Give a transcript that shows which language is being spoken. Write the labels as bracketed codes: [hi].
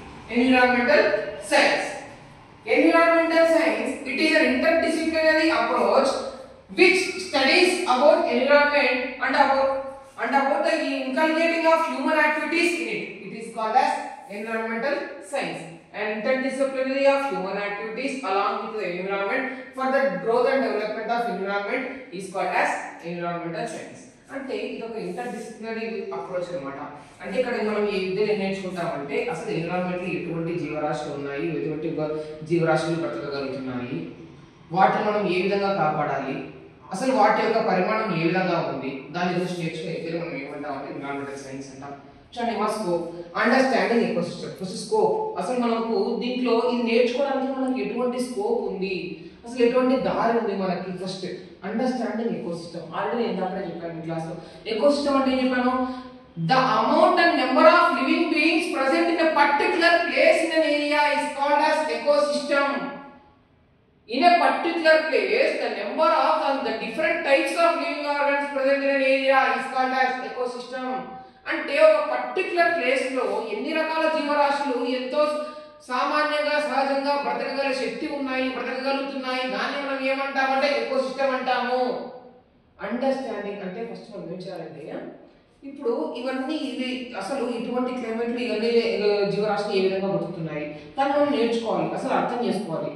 [en] Environmental science. Environmental science, it is an interdisciplinary approach which studies about environment and about the inculcating of human activities in it. It is called as environmental science. An interdisciplinary of human activities along with the environment for the growth and development of environment is called as environmental science. [te] అంటే ఇది ఒక interdisciplinary approach అన్నమాట. అంటే ఇక్కడ మనం ఏ విధంగా నేర్చుకుంటామంటే అసలు environment లో ఎటువంటి జీవరాశులు ఉన్నాయి, ఎటువంటి జీవరాశులు బ్రతకగలుగుతున్నాయి, వాటిని మనం ఏ విధంగా కాపాడాలి, అసలు వాటి యొక్క పరిమాణం ఏ విధంగా ఉంది, దాని గురించి నేర్చుకునే మనం ఏమంటామంటే ఎన్విరాన్మెంటల్ సైన్స్ అంటాం. చూడండి మా scope understanding ecosystem. First scope, అసలు మనకు దీంట్లో ఇది నేర్చుకోవడానికి మనకి ఎటువంటి స్కోప్ ఉంది, అసలు ఎటువంటి దారి ఉంది మనకి. First understanding ecosystem. ఆల్రెడీ నేను అక్కడే చెప్పాను క్లాస్లో. ఎకోసిస్టమ్ అంటే ఏం చెప్పాను? [en] The amount and number of living beings present in a particular place in an area is called as ecosystem. In a particular place, the number of the different types of living organs present in an area is called as ecosystem. [te] అంటే ఒక particular place లో ఎన్ని రకాల జీవరాశులు ఎంతో సామాన్యంగా సహజంగా బ్రతకగల శక్తి ఉన్నాయి, బ్రతకగలుగుతున్నాయి, దాన్ని మనం ఏమంటామంటే ఎకోసిస్టమ్ అంటాము. అండర్స్టాండింగ్ అంటే ఫస్ట్ మనం ఏం చేయాలంటే ఇప్పుడు ఇవన్నీ ఇవి అసలు ఇటువంటి క్లైమేట్లు ఇవన్నీ జీవరాశులు ఏ విధంగా బతుకుతున్నాయి దాన్ని మనం నేర్చుకోవాలి, అసలు అర్థం చేసుకోవాలి.